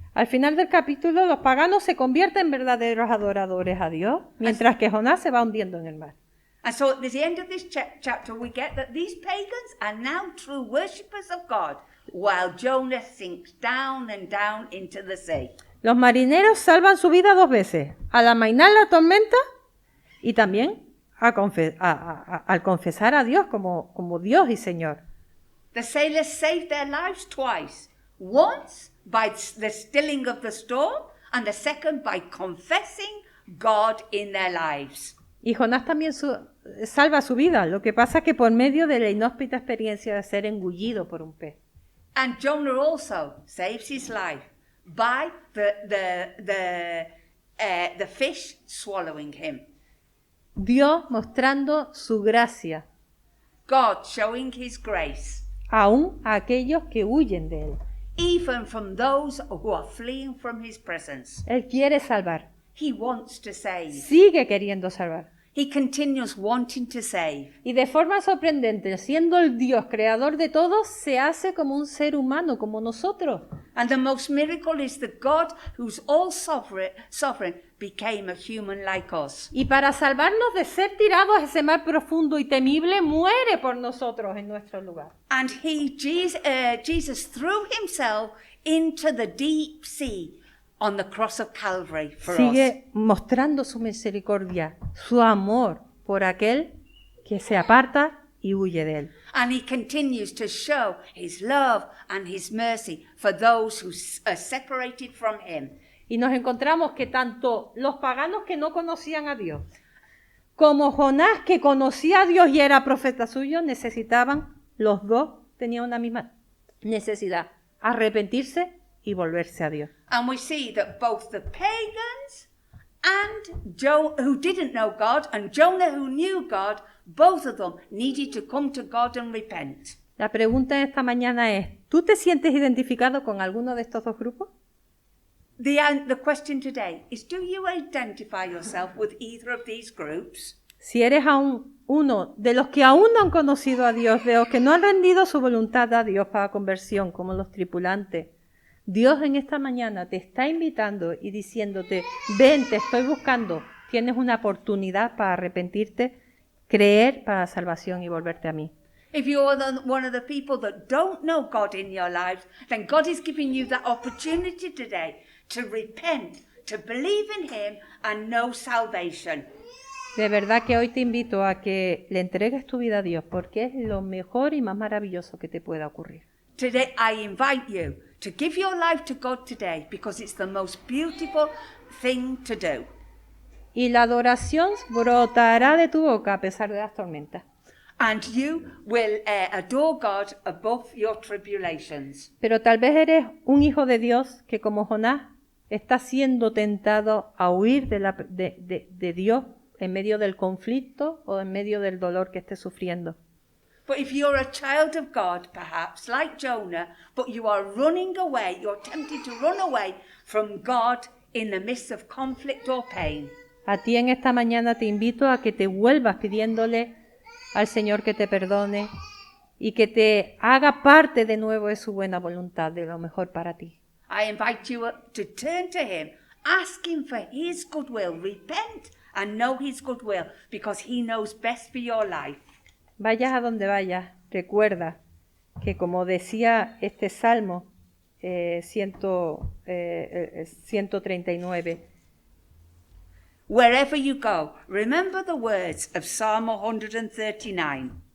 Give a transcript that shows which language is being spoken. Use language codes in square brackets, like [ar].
[es] Al final del capítulo, los paganos se convierten en verdaderos adoradores a Dios, mientras que Jonás se va hundiendo en el mar. [en] And so at the end of this chapter, we get that these pagans are now true worshippers of God, while Jonah sinks down and down into the sea. [es] Los marineros salvan su vida dos veces, al amainar la tormenta y también al confesar a Dios como Dios y Señor. [en] The sailors saved their lives twice. Once by the stilling of the storm, and the second by confessing God in their lives. [es] Y Jonás también salva su vida, lo que pasa que por medio de la inhóspita experiencia de ser engullido por un pez. [en] And Jonah also saves his life by the fish swallowing him. [es] Dios mostrando su gracia, [en] God showing his grace, [es] aún a aquellos que huyen de Él. [en] even from those who are fleeing from his presence. [es] Él quiere salvar, [en] He wants to save. [es] sigue queriendo salvar. [en] He continues wanting to save. [es] Y de forma sorprendente, siendo el Dios creador de todos, se hace como un ser humano, como nosotros. [en] And the most miracle is that God, who's all sovereign, became a human like us. [es] Y para salvarnos de ser tirados a ese mar profundo y temible, muere por nosotros en nuestro lugar. [en] And Jesus threw himself into the deep sea on the cross of Calvary for us. [es] Sigue mostrando su misericordia, su amor por aquel que se aparta y huye de él. [en] And he continues to show his love and his mercy for those who are separated from him. [es] Y nos encontramos que tanto los paganos que no conocían a Dios, como Jonás que conocía a Dios y era profeta suyo, necesitaban, los dos tenían una misma necesidad, arrepentirse y volverse a Dios. [en] And we see that both the pagans and Joe, who didn't know God, and Jonah, who knew God, both of them needed to come to God and repent. [es] La pregunta esta mañana es, ¿tú te sientes identificado con alguno de estos dos grupos? [en] The question today is, do you identify yourself with either of these groups? [es] Si eres aún uno de los que aún no han conocido a Dios, de los que no han rendido su voluntad a Dios para conversión, como los tripulantes, Dios en esta mañana te está invitando y diciéndote, ven, te estoy buscando, tienes una oportunidad para arrepentirte, creer para la salvación y volverte a mí. [en] If you're one of the people that don't know God in your lives, then God is giving you that opportunity today to repent, to believe in Him and know salvation. [es] De verdad que hoy te invito a que le entregues tu vida a Dios, porque es lo mejor y más maravilloso que te pueda ocurrir. [en] Today I invite you to give your life to God today because it's the most beautiful thing to do. [es] Y la adoración brotará de tu boca a pesar de las tormentas. [en] And you will adore God above your tribulations. [es] Pero tal vez eres un hijo de Dios que, como Jonás, está siendo tentado a huir de Dios en medio del conflicto o en medio del dolor que estés sufriendo. [en] But if you're a child of God, perhaps, like Jonah, but you are running away, you're tempted to run away from God in the midst of conflict or pain. [es] A ti en esta mañana te invito a que te vuelvas pidiéndole al Señor que te perdone y que te haga parte de nuevo de su buena voluntad, de lo mejor para ti. [en] I invite you to turn to Him, ask Him for His good will, repent and know His good will, because He knows best for your life. [es] Vayas a donde vayas, recuerda que como decía este Salmo 139, [en] Wherever you go, remember the words of Psalm 139.